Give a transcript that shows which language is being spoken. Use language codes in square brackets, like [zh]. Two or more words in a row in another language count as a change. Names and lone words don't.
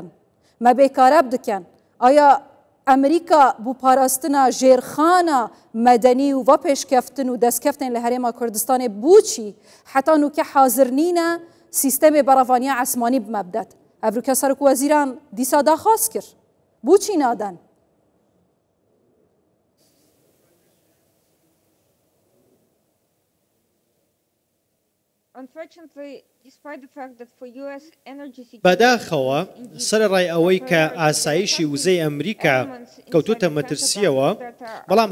[ku] Me bêkareb dikin. Aya Amerîka bû parastina jêrxana medenî û vapêşkeftin û destkeftên li Herêma Kurdistanê bû çî heta nûke hazir nîne sîstemê beravaniya esmanî bi me bidet. Ev rûke Serokweziran dîsa daxwaz kir. [ckb] بۆ چی نادەن؟ بەداخەوە سەرڕای ئەوەی کە ئاسایشی وزەی ئەمریکا کەوتوتە مەترسیەوە بەڵام